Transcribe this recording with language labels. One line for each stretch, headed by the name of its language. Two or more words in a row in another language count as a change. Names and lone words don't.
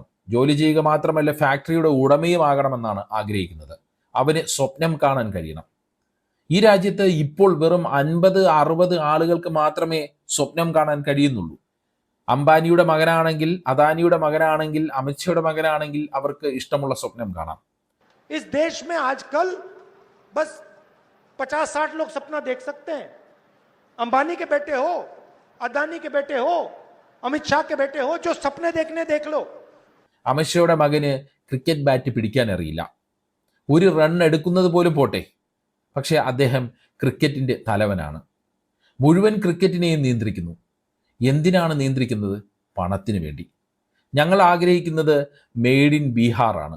Malayalam: ജോലി ചെയ്യുക മാത്രമല്ല, ഫാക്ടറിയുടെ ഉടമയും ആകണമെന്നാണ് ആഗ്രഹിക്കുന്നത്. അവന് സ്വപ്നം കാണാൻ കഴിയണം. ഈ രാജ്യത്ത് ഇപ്പോൾ വെറും 50-60 ആളുകൾക്ക് മാത്രമേ സ്വപ്നം കാണാൻ കഴിയുന്നുള്ളൂ. അംബാനിയുടെ മകനാണെങ്കിൽ, അദാനിയുടെ മകനാണെങ്കിൽ, അമിത്ഷായുടെ മകനാണെങ്കിൽ അവർക്ക് ഇഷ്ടമുള്ള സ്വപ്നം കാണാം.
Hindi: इस देश में आजकल बस 50-60 लोग सपना देख सकते हैं. अंबानी के बेटे हो, अदानी के बेटे हो, अमित शाह के बेटे हो, जो सपने देखने देख लो.
Malayalam: അമിത്ഷായുടെ മകന് ക്രിക്കറ്റ് ബാറ്റ് പിടിക്കാൻ അറിയില്ല. ഒരു റൺ എടുക്കുന്നത് പോലും പോട്ടെ, പക്ഷേ അദ്ദേഹം ക്രിക്കറ്റിൻ്റെ തലവനാണ്. മുഴുവൻ ക്രിക്കറ്റിനെയും നിയന്ത്രിക്കുന്നു. എന്തിനാണ് നിയന്ത്രിക്കുന്നത്? പണത്തിന് വേണ്ടി. ഞങ്ങൾ ആഗ്രഹിക്കുന്നത്
English: made in
Malayalam: ബീഹാറാണ്.